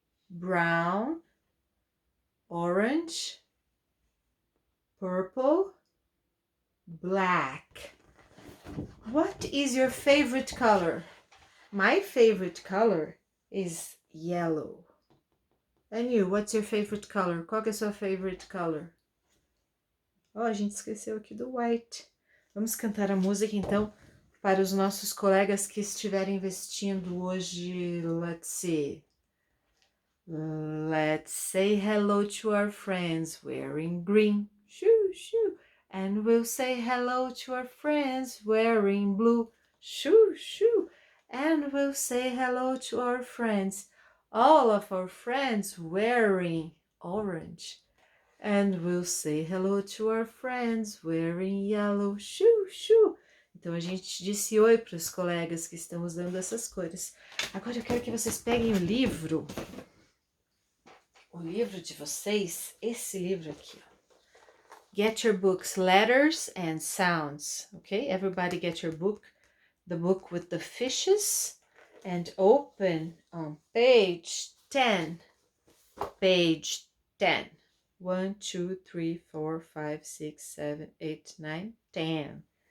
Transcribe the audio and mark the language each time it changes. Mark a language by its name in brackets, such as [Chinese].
[English] Brown. Orange. Purple. Black. What is your favorite color? My favorite color is yellow. And you, what's your favorite color? [Portuguese] Qual que é a sua [English] favorite color? [Portuguese] Oh, a gente esqueceu aqui do white. Vamos cantar a música então para os nossos colegas que estiverem vestindo hoje. [English] Let's see. Let's say hello to our friends wearing green. Shoo, shoo. And we'll say hello to our friends wearing blue. Shoo, shoo. And we'll say hello to our friends, all of our friends wearing orange. And we'll say hello to our friends wearing yellow. Shoo, shoo. [Portuguese] Então a gente disse oi para os colegas que estão usando essas cores. Agora eu quero que vocês peguem o livro de vocês, esse livro aqui. [English] Get your books, Letters and Sounds. Okay, everybody get your book, the book with the fishes, and open on page 10. Page 10. 1, 2, 3, 4, 5, 6, 7, 8, 9, 10.